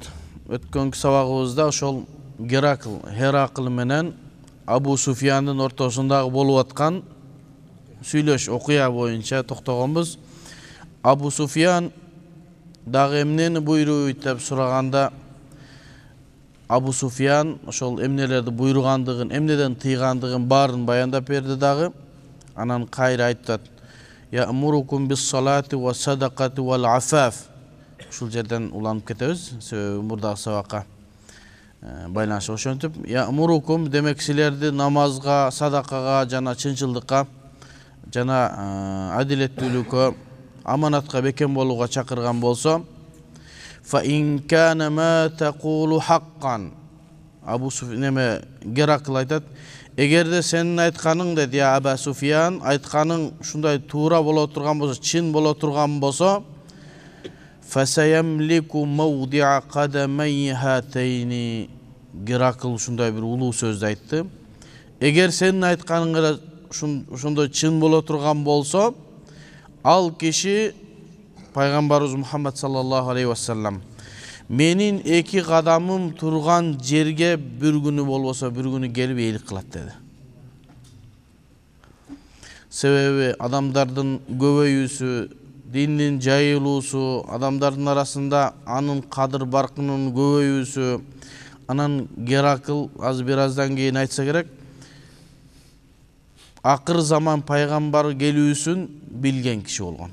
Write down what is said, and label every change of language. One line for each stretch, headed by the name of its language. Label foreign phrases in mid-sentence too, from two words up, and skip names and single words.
Kyrgyz: Өткөнкү сабагыбызда ошол Геракл менен Абу Суфияндын ортосундагы болуп аткан сүйлөш окуя боюнча токтогонбуз. Абу Суфиян дагы эмнени буйруйт деп сураганда, Абу Суфиян ошол эмнелерди буйругандыгын, эмнеден тыйгандыгын баарын баяндап берди дагы. Анан кайра айтат:
Arabic: يأمركم بالصلاة والصدقة والعفاف.
Kyrgyz: Ушул жерден уланып кетебиз. Мурдагы сабакка байланышы ошентип, ya'murukum демек силерди намазга, садакага жана чынчылдыкка жана адилеттүүлүккө, аманатка бекем болууга чакырган болсо,
Arabic: فإن كان ما تقول حقا.
Kyrgyz: Абу Суфиян Геракл айтат: эгерде сенин айтканың деди, я Аба Суфиян, айтканың ушундай туура боло турган болсо, чын боло турган болсо,
Arabic: فسيملك موضع قدمي هاتين.
Kyrgyz: Геракл ушундай бир улуу сөздү айтты. Эгер сенин айтканың ушондой чын боло турган болсо, ал киши пайгамбарыбыз Мухаммад
Arabic: صلى الله عليه وسلم
Kyrgyz: менин эки кадамым турган жерге бир күнү болбосо бир күнү келип эйлик кылат деди. Себеби адамдардын көбөйүүсү, диндин жайылуусу, адамдардын арасында анын кадыр баркынын көбөйүүсү, анан Геракл аз бир аздан кийин айтса керек, акыр заман пайгамбар келүүсүн билген киши болгон.